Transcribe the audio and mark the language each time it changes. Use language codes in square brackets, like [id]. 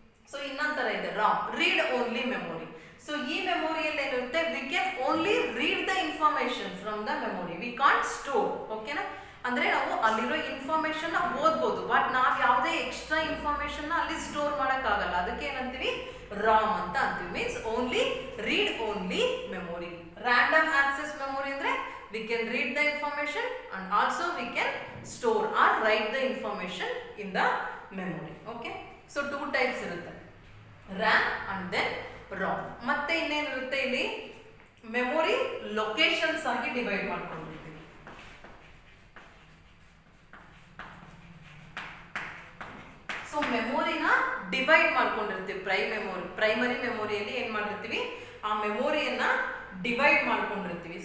[kn] So ಇನ್ನೊಂದು ತರ ಇದೆ [en] ROM, read only memory. [kn] So ಈ ಮೆಮೊರಿಯಲ್ಲಿ ಏನಿರುತ್ತೆ, [en] We can only read the information from the memory, we can't store. ಓಕೆನಾ? [kn] ಅಂದ್ರೆ ನಾವು ಅಲ್ಲಿರೋ ಇನ್ಫಾರ್ಮೇಶನ್ ಓದ್ಬೋದು, ಬಟ್ ನಾವು ಯಾವುದೇ ಎಕ್ಸ್ಟ್ರಾ ಇನ್ಫಾರ್ಮೇಶನ್ ಅಲ್ಲಿ ಸ್ಟೋರ್ ಆಗಲ್ಲ. ಅದಕ್ಕೆ ಏನಂತೀವಿ, ರಾಮ್ ಅಂತ ಅಂತೀವಿ. Means only read only memory. [en] random access memory [kn] ಅಂದ್ರೆ [en] we can read the information and also we can store or write the information in the memory. Okay, so two types [kn] irutte, [en] RAM and then ROM. [kn] ಮತ್ತೆ ಇನ್ನೇನು ಇರುತ್ತೆ ಇಲ್ಲಿ, memory locations ಆಗಿ divide ಮಾಡ್ಕೊಂಡಿರ್ತೀವಿ. So ಮೆಮೊರಿನ divide ಮಾಡ್ಕೊಂಡಿರ್ತೀವಿ. Primary ಮೆಮೊರಿಯಲ್ಲಿ ಏನ್ ಮಾಡಿರ್ತೀವಿ, ಆ ಮೆಮೊರಿಯನ್ನ ಡಿವೈಡ್ ಮಾಡ್ಕೊಂಡಿರ್ತೀವಿ.